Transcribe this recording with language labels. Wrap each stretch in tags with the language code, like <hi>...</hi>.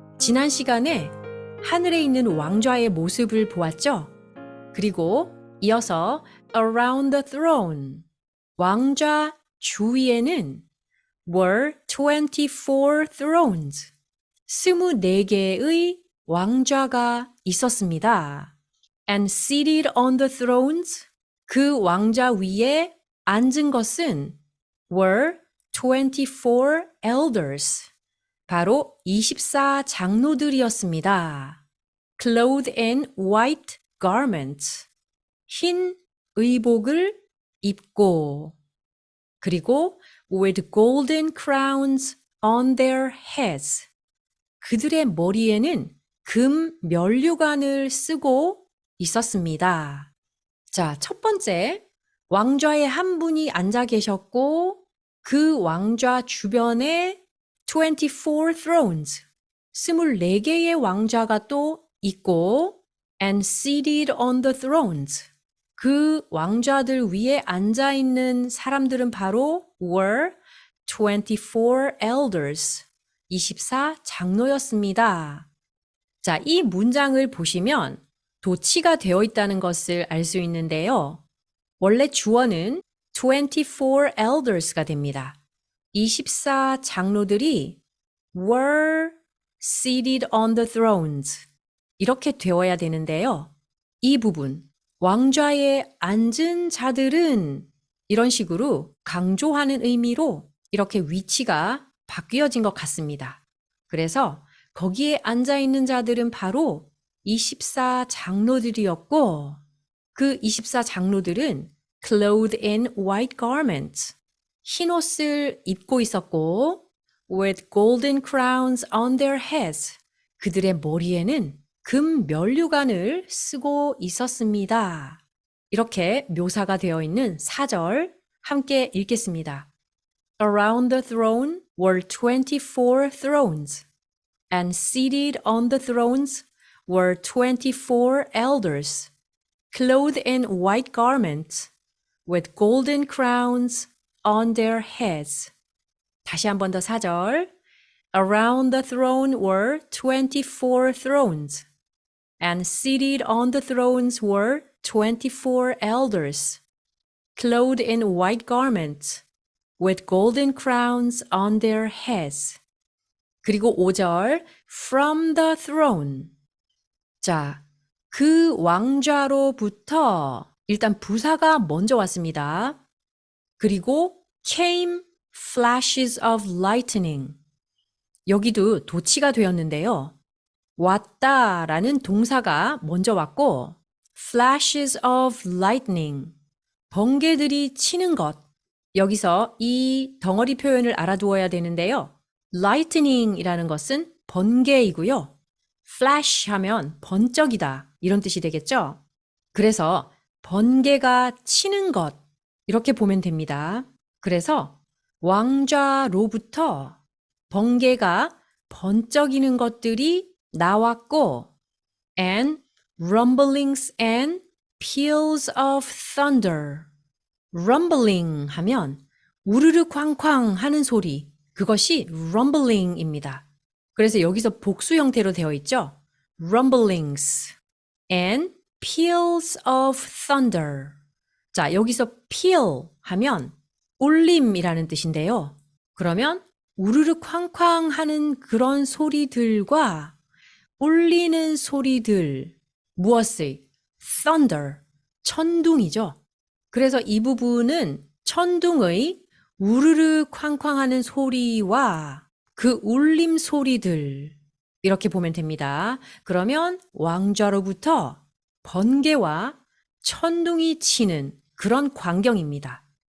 <ko>지난 시간에 하늘에 있는 왕좌의 모습을 보았죠?</ko> <en>그리고 이어서 Around the throne,</en> <ko>왕좌 주위에는</ko> <en>were 24 thrones,</en> <ko>24개의 왕좌가 있었습니다.</ko> <en>And seated on the thrones,</en> <ko>그 왕좌 위에 앉은 것은</ko> <en>were 24 elders,</en> <ko>바로 24 장로들이었습니다.</ko> <en>Clothed in white garments,</en> <ko>흰 의복을 입고, 그리고</ko> <en>with golden crowns on their heads,</en> <ko>그들의 머리에는 금 면류관을 쓰고 있었습니다. 자, 첫 번째, 왕좌에 한 분이 앉아 계셨고 그 왕좌 주변에</ko> <en>24 thrones,</en> <ko>24개의 왕좌가 또 있고</ko> <en>and seated on the thrones,</en> <ko>그 왕좌들 위에 앉아있는 사람들은 바로</ko> <en>were 24 elders,</en> <ko>24 장로였습니다. 자, 이 문장을 보시면 도치가 되어 있다는 것을 알 수 있는데요. 원래 주어는 24 elders가 됩니다. 24 장로들이</ko> <en>were seated on the thrones,</en> <ko>이렇게 되어야 되는데요. 이 부분, 왕좌에 앉은 자들은 이런 식으로 강조하는 의미로 이렇게 위치가 바뀌어진 것 같습니다. 그래서 거기에 앉아있는 자들은 바로 24 장로들이었고 그 24 장로들은</ko> <en>clothed in white garments,</en> <ko>흰 옷을 입고 있었고</ko> <en>with golden crowns on their heads,</en> <ko>그들의 머리에는 금 면류관을 쓰고 있었습니다. 이렇게 묘사가 되어 있는 4절 함께 읽겠습니다.</ko> <en>Around the throne were 24 thrones, and seated on the thrones were 24 elders, clothed in white garments, with golden crowns on their heads.</en> <ko>다시 한 번 더 4절.</ko> <en>Around the throne were 24 thrones, and seated on the thrones were 24 elders, clothed in white garments, with golden crowns on their heads.</en> <ko>그리고 5절,</ko> <en>from the throne.</en> <ko>자, 그 왕좌로부터 일단 부사가 먼저 왔습니다.</ko> <en>그리고 came flashes of lightning.</en> <ko>여기도 도치가 되었는데요. 왔다라는 동사가 먼저 왔고</ko> <en>flashes of lightning,</en> <ko>번개들이 치는 것. 여기서 이 덩어리 표현을 알아두어야 되는데요. lightning이라는 것은 번개이고요. flash 하면 번쩍이다, 이런 뜻이 되겠죠? 그래서 번개가 치는 것, 이렇게 보면 됩니다. 그래서 왕좌로부터 번개가 번쩍이는 것들이 나왔고</ko> <en>and rumblings and peals of thunder.</en> <ko>rumbling 하면 우르르 쾅쾅 하는 소리, 그것이 rumbling입니다. 그래서 여기서 복수 형태로 되어 있죠.</ko> <en>rumblings and peals of thunder.</en> <ko>자, 여기서 peal 하면 울림이라는 뜻인데요. 그러면 우르르 쾅쾅 하는 그런 소리들과 울리는 소리들, 무엇의? thunder, 천둥이죠. 그래서 이 부분은 천둥의 우르르 쾅쾅하는 소리와 그 울림 소리들, 이렇게 보면 됩니다. 그러면 왕좌로부터 번개와 천둥이 치는 그런 광경입니다.</ko>